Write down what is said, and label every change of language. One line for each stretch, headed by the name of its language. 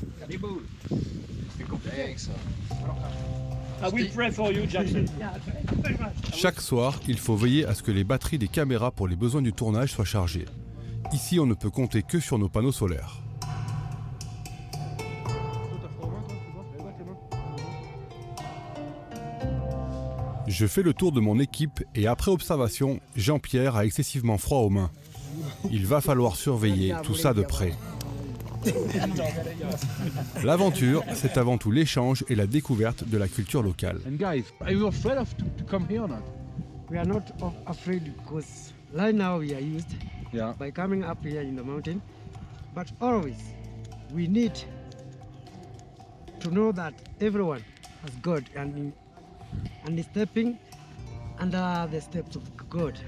English: I will pray for you, Jackson.
French: Chaque soir, il faut veiller à ce que les batteries des caméras pour les besoins du tournage soient chargées. Ici, on ne peut compter que sur nos panneaux solaires. Je fais le tour de mon équipe et après observation, Jean-Pierre a excessivement froid aux mains. Il va falloir surveiller tout ça de près. L'aventure, c'est avant tout l'échange et la découverte de la culture locale.
English: And guys, are you afraid to come here or not? We are not afraid because right now we are used Yeah. by coming up here in the mountain. But always we need to know that everyone has God and is stepping under the steps of God.